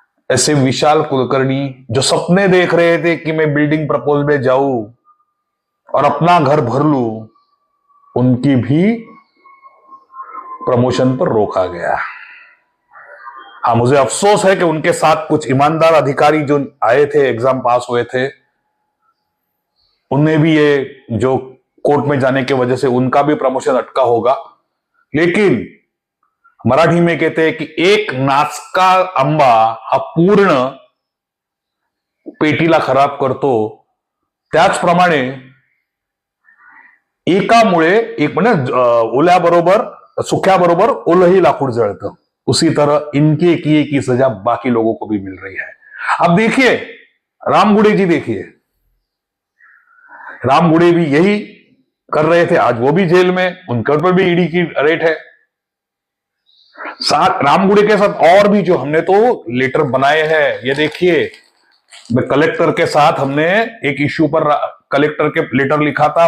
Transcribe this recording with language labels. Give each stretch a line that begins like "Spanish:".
Hindi: ऐसे विशाल कुलकर्णी जो सपने देख रहे थे कि मैं बिल्डिंग प्रपोजल में जाऊं और अपना घर भर लूं, उनकी भी प्रमोशन पर रोका गया. हाँ, मुझे अफसोस है कि उनके साथ कुछ ईमानदार अधिकारी जो आए थे, एग्जाम पास हुए थे, उन्हें भी ये जो कोर्ट में जाने की वजह से उनका भी प्रमोशन अटका होगा. लेकिन मराठी में कहते हैं कि
Marathi: एक नाचका आंबा हा पूर्ण पेटीला खराब करतो, त्याचप्रमाणे एकामुळे एक म्हणजे ओल्याबरोबर सुख्याबरोबर ओलही लाकूड जळतं.
Hindi: उसी तरह इनके किए की सजा बाकी लोगों को भी मिल रही है. अब देखिए रामगुड़े जी, देखिए रामगुड़े भी यही कर रहे थे, आज वो भी जेल में, उनके ऊपर भी ईडी की रेड है. साथ रामगुड़े के साथ और भी जो हमने तो लेटर बनाए हैं, ये देखिए, कलेक्टर के साथ हमने एक इश्यू पर कलेक्टर के लेटर लिखा था.